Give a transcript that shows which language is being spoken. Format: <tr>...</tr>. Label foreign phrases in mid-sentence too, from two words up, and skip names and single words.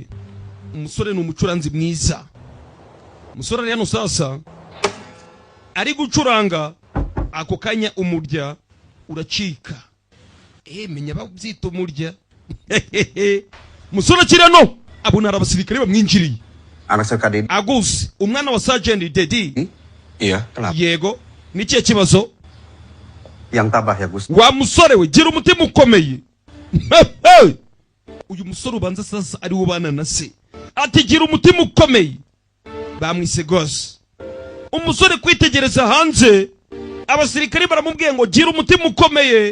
<rw>Umusore ni umucuranzi mwiza. Umusore ari hano sasa ari gucuranga, ako kanya umurya uracika. Menya babyita umurya. Musore kirano abona abasirikare bamwinjiriye.</rw> <id>Anak</id> <rw>Agus, umwana wa Sergeant Dedi.</rw> <id>Iya, kenapa?</id> <rw>Yego, ni kiye kibazo?</rw> <id>Yang tabah ya, Gus.</id> <rw>Wa musore we, gira umutima ukomeye. Uyu musore ubanza sasa ari ubana na se. Ati gira umutima ukomeye. Bamwise Gus. Umusore kwitegereza hanze, abasirikare baramubwiye ngo gira umutima ukomeye.</rw>